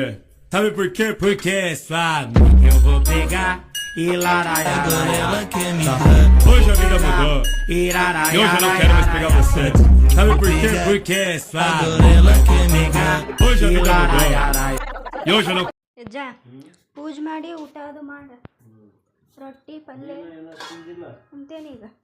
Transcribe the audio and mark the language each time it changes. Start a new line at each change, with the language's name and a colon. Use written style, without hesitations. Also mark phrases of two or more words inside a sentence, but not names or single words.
Portuguese: Sabe por quê? Porque é sua amiga eu vou pegar. E laraiá. Agora ela quer me dar. Hoje a vida mudou. E hoje eu não quero mais pegar você. Sabe por quê? Porque é sua Agora ela quer me dar. Hoje a vida mudou. E hoje eu não.
Kannada: ಅಜ್ಜ ಪೂಜೆ ಮಾಡಿ ಊಟ ಅದು ಮಾಡ ರೊಟ್ಟಿ ಪಲ್ಯ ಉಂತೇನೀಗ